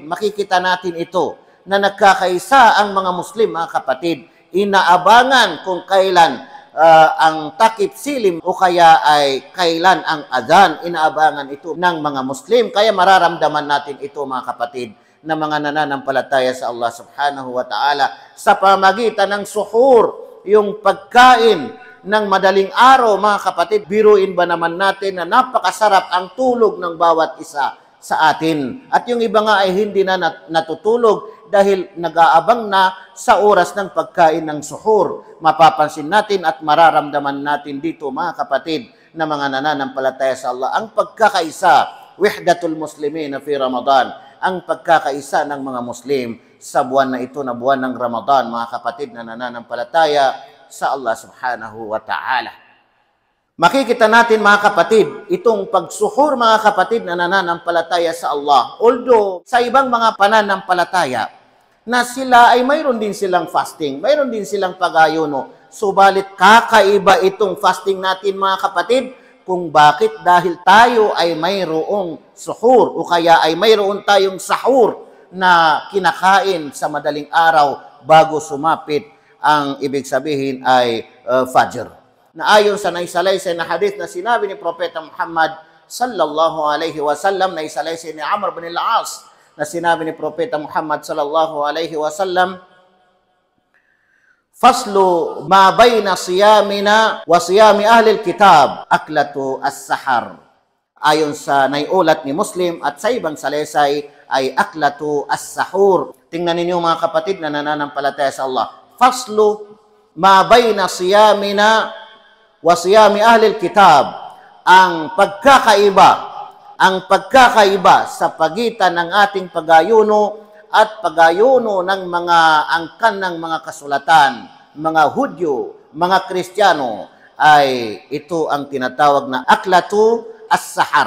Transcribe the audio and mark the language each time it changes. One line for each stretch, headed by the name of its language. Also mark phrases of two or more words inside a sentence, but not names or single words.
Filipino: Makikita natin ito na nagkakaisa ang mga Muslim mga kapatid. Inaabangan kung kailan ang takip silim o kaya ay kailan ang adhan, inaabangan ito ng mga Muslim. Kaya mararamdaman natin ito mga kapatid na mga nananampalataya sa Allah
Arabic: سبحانه وتعالى
Filipino: sa pamagitan ng suhur, yung pagkain ng madaling araw mga kapatid. Biruin ba naman natin na napakasarap ang tulog ng bawat isa sa atin. At yung iba nga ay hindi na natutulog dahil nag-aabang na sa oras ng pagkain ng suhur. Mapapansin natin at mararamdaman natin dito mga kapatid na mga nananampalataya sa Allah ang pagkakaisa,
Arabic: وحدة المسلمين في رمضان,
Filipino: ang pagkakaisa ng mga Muslim sa buwan na ito na buwan ng Ramadan mga kapatid na nananampalataya sa Allah
Arabic: سبحانه وتعالى.
Filipino: Makikita natin mga kapatid, itong pagsuhur mga kapatid na nananampalataya sa Allah. Although sa ibang mga pananampalataya na sila ay mayroon din silang fasting, mayroon din silang pag-ayuno. Subalit kakaiba itong fasting natin mga kapatid kung bakit dahil tayo ay mayroong suhur o kaya ay mayroon tayong sahur na kinakain sa madaling araw bago sumapit ang ibig sabihin ay Fajr. Na ayon sa naisalaysay na hadith na sinabi ni Propeta Muhammad
Arabic: صلى الله عليه وسلم,
Filipino: na isalaysay ni Amr bin al-As, na sinabi ni Propeta Muhammad
Arabic: صلى الله عليه وسلم، فصل ما بين صيامنا وصيام أهل الكتاب أكلة السحر.
Filipino: Ayon sa naiulat ni Muslim at sa ibang salaysay ay
Arabic: أكلة السحور.
Filipino: Tingnan ninyo mga kapatid na nananampalataya sa Allah.
Arabic: فصل ما بين صيامنا وصيام أهل الكتاب.
Filipino: Ang pagkakaiba sa pagitan ng ating pag-ayuno at pag-ayuno ng mga angkan ng mga kasulatan, mga Hudyo, mga Kristiyano, ay ito ang tinatawag na
Arabic: أكلة السحر.